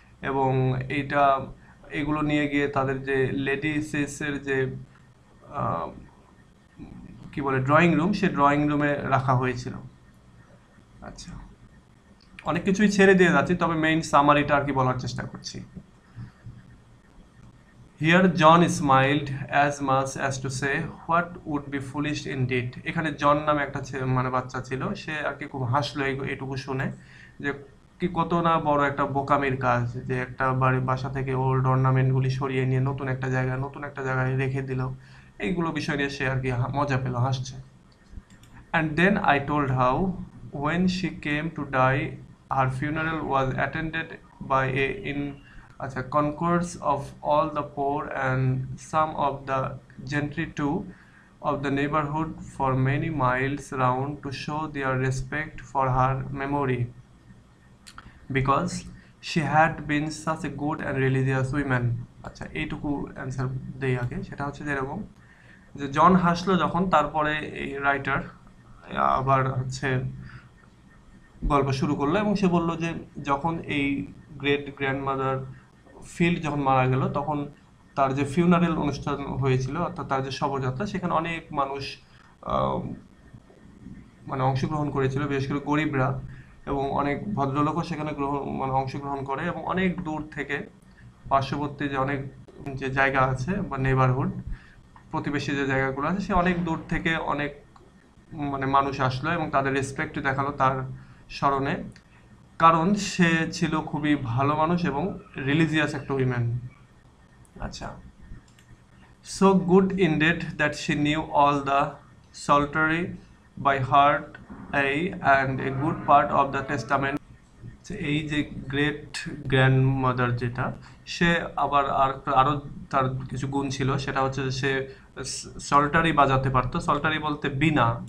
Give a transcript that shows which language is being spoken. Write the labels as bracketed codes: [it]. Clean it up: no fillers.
[bn] এবং এইটা এগুলো নিয়ে গিয়ে তাদের যে লেডিসের যে আহ, কি বলে ড্রয়িং রুম, সে ড্রয়িং রুমে রাখা হয়েছিল। আচ্ছা, অনেক কিছুই ছেড়ে দিয়ে যাচ্ছি, তবে মেইন সামারিটা আর কি বলার চেষ্টা করছি। [en] Here John smiled as much as to say, "What would be foolish indeed." [bn] এখানে জন নামে একটা মানে বাচ্চা ছিল, সে আর কি খুব হাসলো এটুকু শুনে, যে কি কত না বড় একটা বোকামির কাজ, যে একটা বাসা থেকে ওল্ড অর্নামেন্টগুলি সরিয়ে নিয়ে নতুন একটা জায়গায় রেখে দিল। এইগুলো বিষয় নিয়ে সে আর কি মজা পেল, হাসছে। [en] And then I told how, when she came to die, her funeral was attended by a concourse of all the poor and some of the gentry too of the neighborhood for many miles round to show their respect for her memory, because she had been such a good and religious woman. [bn] আচ্ছা, এইটুকু answer দেই আগে। সেটা হচ্ছে যে এরকম, যে জন হাসলো যখন, তারপরে এই রাইটার আবার হচ্ছে গল্প শুরু করলো, এবং সে বলল যে যখন এই গ্রেট গ্র্যান্ডমাদার ফিল্ড যখন মারা গেল, তখন তার যে ফিউনারেল অনুষ্ঠান হয়েছিল, অর্থাৎ তার যে শবযাত্রা, সেখানে অনেক মানুষ আহ, মানে অংশগ্রহণ করেছিল, বিশেষ করে গরিবরা, এবং অনেক ভদ্রলোকও সেখানে অংশগ্রহণ করে, এবং অনেক দূর থেকে পার্শ্ববর্তী যে অনেক যে জায়গা আছে বা নেবারহুড, প্রতিবেশী যে জায়গাগুলো আছে, সে অনেক দূর থেকে অনেক মানে মানুষ আসলো এবং তাদের রেসপেক্ট দেখালো তার স্মরণে, কারণ সে ছিল খুবই ভালো মানুষ এবং রিলিজিয়াস একটা উইমেন। [en] আচ্ছা, so good indeed that she knew all the psaltery by heart, and a good part of the testament. [bn] এই যে গ্রেট গ্র্যান্ডমাদার যেটা, সে আবার আরো তার কিছু গুণ ছিল, সেটা হচ্ছে যে সে সল্টারি বাজাতে পারতো। সল্টারি বলতে বীণা।